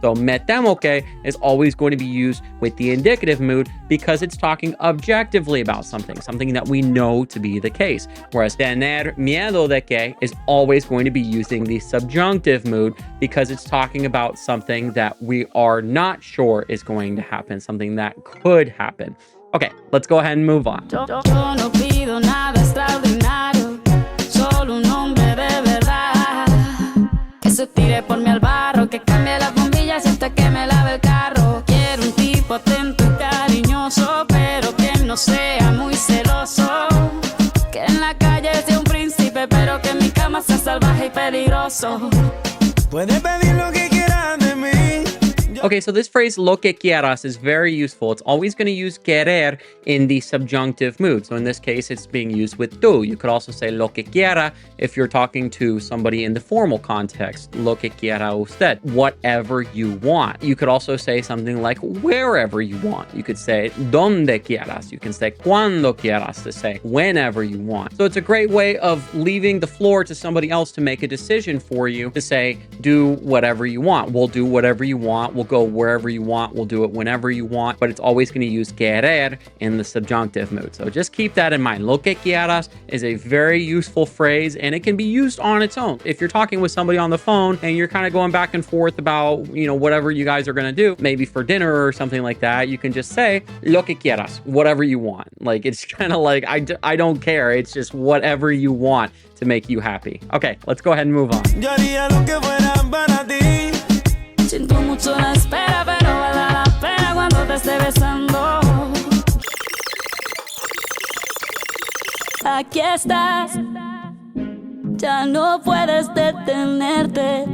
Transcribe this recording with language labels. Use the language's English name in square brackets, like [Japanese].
[English] So me temo que is always going to be used with the indicative mood because it's talking objectively about something that we know to be the case. Whereas tener miedo de que is always going to be using the subjunctive mood because it's talking about something that we are not sure is going to happen, something that could happen. Okay, let's go ahead and move on. [Spanish] Yo no pido nada extraordinario, solo un hombre de verdad. Que se tire por mí al barro, que cambie las bombillas hasta que me lave el carro. Quiero un tipo atento y cariñoso, pero que no sea muy celoso. Que en la calle sea un príncipe, pero que en mi cama sea salvaje y peligroso. Puedes pedir lo que quieras de mí. [English] Okay, so this phrase lo que quieras is very useful. It's always going to use querer in the subjunctive mood. So in this case, it's being used with tú. You could also say lo que quiera if you're talking to somebody in the formal context. [Spanish] Lo que quiera usted, [English] whatever you want. You could also say something like wherever you want. You could say donde quieras. You can say cuando quieras, to say whenever you want. So it's a great way of leaving the floor to somebody else to make a decision for you, to say do whatever you want. We'll do whatever you want. We'll go wherever you want. We'll do it whenever you want, but it's always going to use querer in the subjunctive mood. So just keep that in mind. Lo que quieras is a very useful phrase, and it can be used on its own. If you're talking with somebody on the phone and you're kind of going back and forth about, you know, whatever you guys are going to do, maybe for dinner or something like that, you can just say lo que quieras, whatever you want. Like, it's kind of like, I don't care. It's just whatever you want to make you happy. Okay, let's go ahead and move on. [Spanish] Yo haría lo que fuera para ti. Siento mucho la espera, pero vale la pena cuando te esté besando. Aquí estás, ya no puedes detenerte.